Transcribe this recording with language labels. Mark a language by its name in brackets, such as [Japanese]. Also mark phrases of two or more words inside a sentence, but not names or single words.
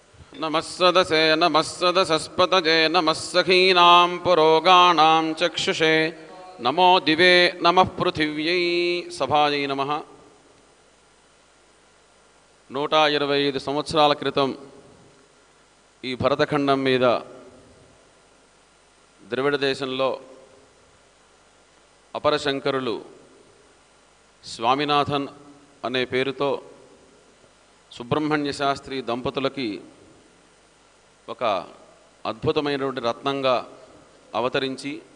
[Sanskrit] नमः सदसे नमः सदसस्पतजे नमः सखीनां पुरोगाणां चक्षुषे नमो दिवे नमः पृथिव्यै సభాయై నమః. [Telugu] 125 సంవత్సరాల క్రితం ఈ భరతఖండం మీద ద్రవిడ దేశంలో అపరశంకరులు స్వామినాథన్ అనే పేరుతో సుబ్రహ్మణ్య శాస్త్రి దంపతులకి ఒక అద్భుతమైనటువంటి రత్నంగా అవతరించి